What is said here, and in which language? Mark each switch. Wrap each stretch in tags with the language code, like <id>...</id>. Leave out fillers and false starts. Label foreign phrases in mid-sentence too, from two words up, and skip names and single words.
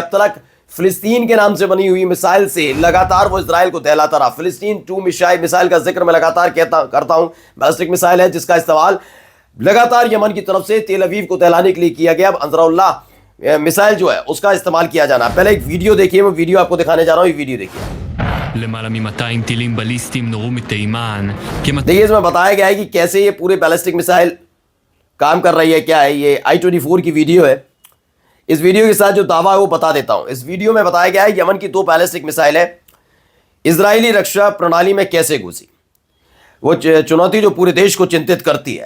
<hi>अब तक फिलिस्तीन के नाम से बनी हुई मिसाइल से लगातार वो इजराइल को दहलाता रहा। फिलिस्तीन 2 मिसाइल का जिक्र मैं लगातार करता हूं।</hi> <en>ballistic missile</en> <hi>है जिसका इस्तेमाल लगातार यमन की तरफ से तेल अवीव को दहलाने के लिए किया गया। अब अंसराउल्लाह मिसाइल जो है उसका इस्तेमाल किया जाना। पहले एक वीडियो देखिए, मैं वीडियो आपको दिखाने जा रहा हूं। ये वीडियो देखिए।</hi> <he>למעלה מ-200 טילים בליסטיים נורו מתימן.</he> <hi>देखिए, इसमें बताया गया है कि कैसे ये पूरे</hi> <en>ballistic missile</en> <hi>काम कर रही है। क्या है ये? I-24 की वीडियो है। इस वीडियो के साथ जो दावा है वो बता देता हूं। इस वीडियो में बताया गया है यमन की 2</hi> <en>ballistic missile</en> <hi>है इजरायली रक्षा प्रणाली में कैसे घुसी। वो चुनौती जो पूरे देश को चिंतित करती है।</hi>